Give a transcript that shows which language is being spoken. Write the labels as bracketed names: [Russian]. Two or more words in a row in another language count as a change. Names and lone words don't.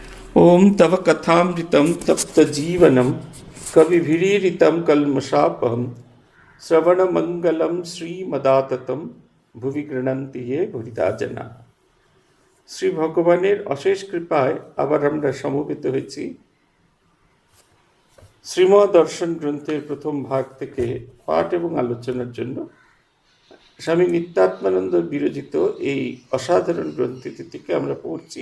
[Sanskrit] ओम तव कथामृतं तप्तजीवनं कविभिरीरितं कल्मषापहं श्रवणमङ्गलम श्रीमदाततम भुवि गृणन्ति ये भुरिदा जना। [Bangla] শ্রী ভগবানের অশেষ কৃপায় আবার আমরা সমবেত হয়েছি শ্রীমদ দর্শন গ্রন্থের প্রথম ভাগ থেকে পাঠ এবং আলোচনার জন্য। স্বামী নিত্যাত্মানন্দ বিরচিত এই অসাধারণ গ্রন্থটি থেকে আমরা পড়ছি।